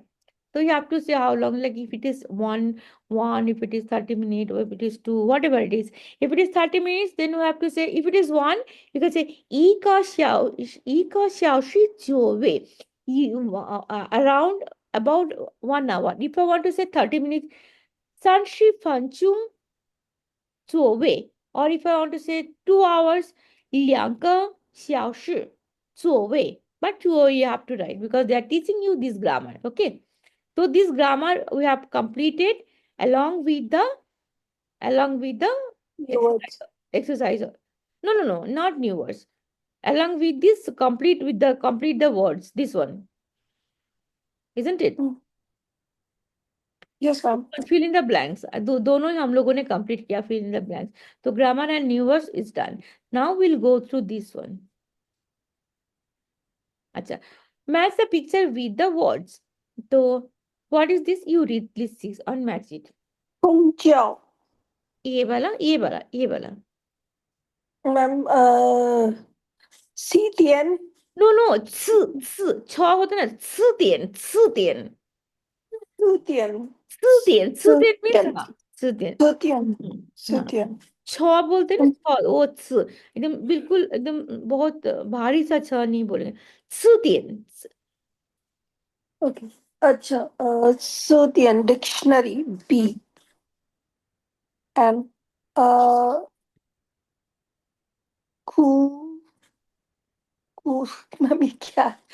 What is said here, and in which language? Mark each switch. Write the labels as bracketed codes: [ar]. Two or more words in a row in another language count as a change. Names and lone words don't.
[en] So you have to say how long, like if it is one, if it is 30 minutes, or if it is two, whatever it is. If it is 30 minutes, then you have to say, if it is one, you can say [zh] 1个小时 [en] around about 1 hour. If I want to say 30 minutes, [zh] 30分钟左右. [en] Or if I want to say 2 hours, [zh] 2个小时左右. [en] But you have to write because they are teaching you this grammar. Okay. So this grammar we have completed along with the New words. exercise. No, not new words. Along with this, complete the words. This one, isn't it? Yes, ma'am. Fill in the blanks. [hi] दोनों ही हम लोगों ने complete किया [en] fill in the blanks. तो grammar and new words is done. Now we'll go through this one. अच्छा, match the picture with the words. तो what is this? You read list 6 and match it. [zh] 公交 [hi] ये वाला. [zh] मैम 西点 [hi] No, 吃 होता है ना, [zh] 吃点 4点 [hi] means हाँ, 4点. [zh] 4点 [hi] हाँ, [zh] 4点 [hi] छ बोलते हैं ना, छ, वो एकदम बिल्कुल एकदम बहुत भारी सा छ नहीं बोलेंगे. [zh] 4点. [hi] ओके अच्छा 4点 [en] dictionary B and [hi] 哭哭 मैम ये क्या